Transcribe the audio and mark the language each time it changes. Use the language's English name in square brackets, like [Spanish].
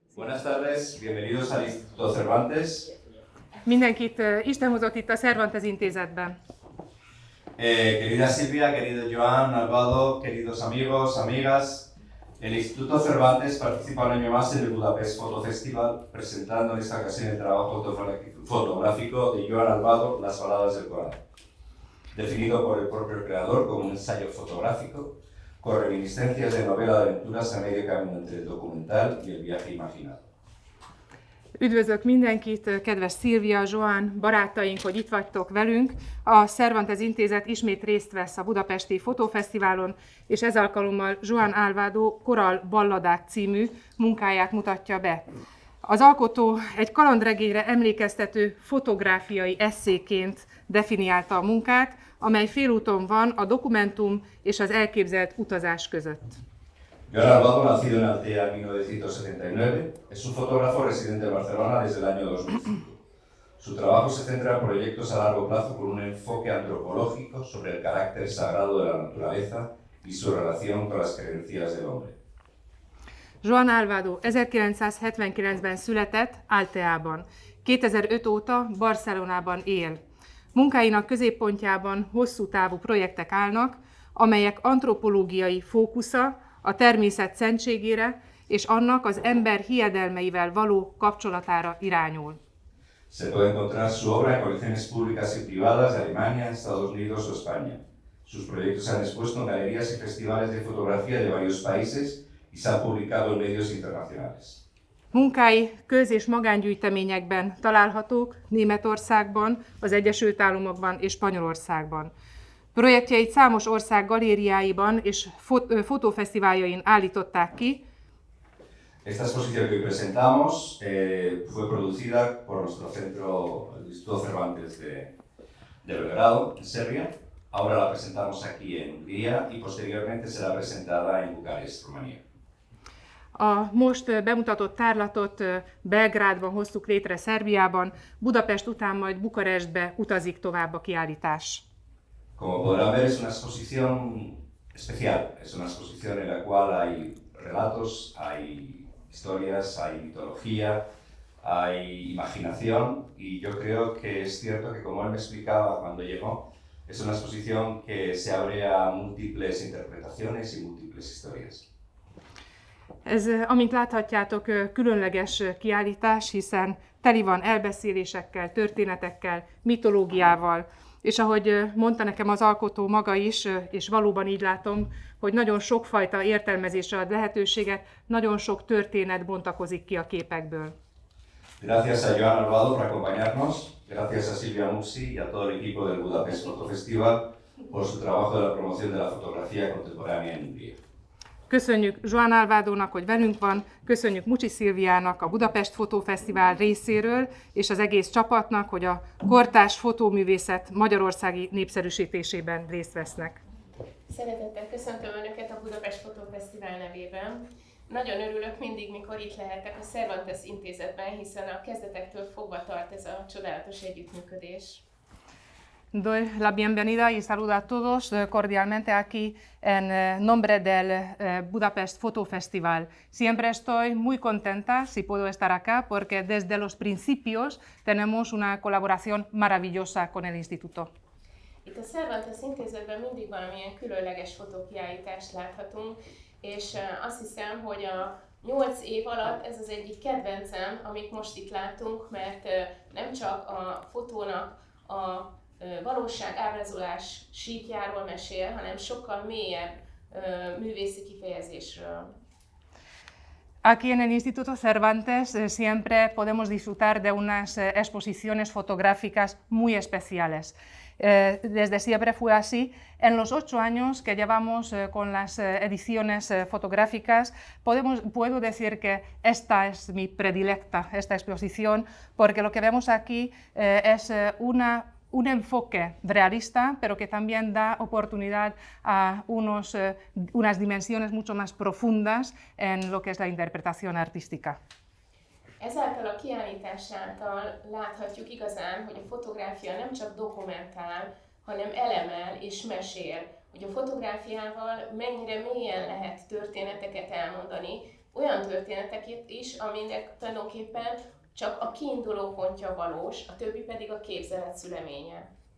[Spanish] Buenas tardes, bienvenidos al Instituto Cervantes. [Hungarian] Mindenkit Isten hozott itt a Cervantes intézetben. [Spanish] Querida Silvia, querido Joan, Alvaro, queridos amigos, amigas, el Instituto Cervantes participa un año más en el Budapest Photo Festival, presentando en esta ocasión el trabajo fotográfico de Joan Alvaro, Las baladas del Corán, definido por el propio creador como un ensayo fotográfico, con reminiscencias de novela de aventuras a medio camino entre el documental y el viaje imaginado. [Hungarian] Üdvözlök mindenkit, kedves Szilvia, Joan, barátaink, hogy itt vagytok velünk. A Cervantes Intézet ismét részt vesz a Budapesti Fotófesztiválon, és ez alkalommal Joan Alvaro Koral Balladák című munkáját mutatja be. Az alkotó egy kalandregényre emlékeztető fotográfiai esszéként definiálta a munkát, amely félúton van a dokumentum és az elképzelt utazás között. [Spanish] Joan Alvaro, nacido en Altea en 1979, es un fotógrafo residente en Barcelona desde el año 2005. Su trabajo se centra en proyectos a largo plazo con un enfoque antropológico sobre el carácter sagrado de la naturaleza y su relación con las creencias del hombre. [Hungarian] Joan Alvaro 1979-ben született Alteában. 2005 óta Barcelonában él. Munkáinak középpontjában hosszú távú projektek állnak, amelyek antropológiai fókusza a természet szentségére és annak az ember hiedelmeivel való kapcsolatára irányul. [Spanish] Se puede encontrar su obra en colecciones públicas y privadas de Alemania, Estados Unidos o España. Sus proyectos se han expuesto en galerías y festivales de fotografía de varios países y se ha publicado en medios internacionales. [Hungarian] Munkái köz- és magángyűjteményekben találhatók Németországban, az Egyesült Államokban és Spanyolországban. Projektjeit számos ország galériáiban és fotófesztiváljain állították ki. [Spanish] Esta exposición que hoy presentamos fue producida por nuestro centro, el Instituto Cervantes de Belgrado, en Serbia. Ahora la presentamos aquí en Hungría y posteriormente será presentada en Bucarest, Rumanía. [Hungarian] A most bemutatott tárlatot Belgrádban hoztuk létre, Szerbiában, Budapest után majd Bukarestbe utazik tovább a kiállítás. [Spanish] Como podrán ver, es una exposición especial, es una exposición en la cual hay relatos, hay historias, hay mitología, hay imaginación y yo creo que es cierto que, como él me explicaba cuando llegó, es una exposición que se abre a múltiples interpretaciones y múltiples historias. [Hungarian] Ez, amint láthatjátok, különleges kiállítás, hiszen teli van elbeszélésekkel, történetekkel, mitológiával, és ahogy mondta nekem az alkotó maga is, és valóban így látom, hogy nagyon sokfajta értelmezésre ad lehetőséget, nagyon sok történet bontakozik ki a képekből. [Spanish] Gracias a Joan Alvaro por acompañarnos, gracias a Silvia Muxi y a todo el equipo del Budapest Photo Festival por su trabajo de la promoción de la fotografía contemporánea en Hungría. [Hungarian] Köszönjük Joan Alvadónak, hogy velünk van, köszönjük Mucsi Szilviának a Budapest Fotófesztivál részéről, és az egész csapatnak, hogy a kortárs fotóművészet magyarországi népszerűsítésében részt vesznek. Szeretettel köszöntöm Önöket a Budapest Fotófesztivál nevében. Nagyon örülök mindig, mikor itt lehetek a Cervantes Intézetben, hiszen a kezdetektől fogva tart ez a csodálatos együttműködés. [Spanish] Doy la bienvenida y saludo a todos cordialmente aquí en nombre del Budapest Photo Festival. Siempre estoy muy contenta si puedo estar acá porque desde los principios tenemos una colaboración maravillosa con el instituto. [Hungarian] Itt a Cervantes Intézetben mindig valamilyen különleges fotókiállítást láthatunk, és azt hiszem, hogy a 8 év alatt ez az egyik kedvencem, amit most itt látunk, mert nem csak a fotónak a valóság ábrázolás síkjáról mesél, hanem sokkal mélyebb művészi kifejezésről. [Spanish] Aquí en el Instituto Cervantes siempre podemos disfrutar de unas exposiciones fotográficas muy especiales. Desde siempre fue así. En los 8 años que llevamos con las ediciones fotográficas, puedo decir que esta es mi predilecta, esta exposición, porque lo que vemos aquí es un enfoque realista, pero que también da oportunidad a unas dimensiones mucho más profundas en lo que es la interpretación artística. [Hungarian] Ezáltal a kiállítás által láthatjuk igazán, hogy a fotográfia nem csak dokumentál, hanem elemel és mesél, hogy a fotográfiával mennyire mélyen lehet történeteket elmondani, olyan történeteket is, aminek tulajdonképpen csak a kiinduló pontja valós, a többi pedig a képzelet szüleménye.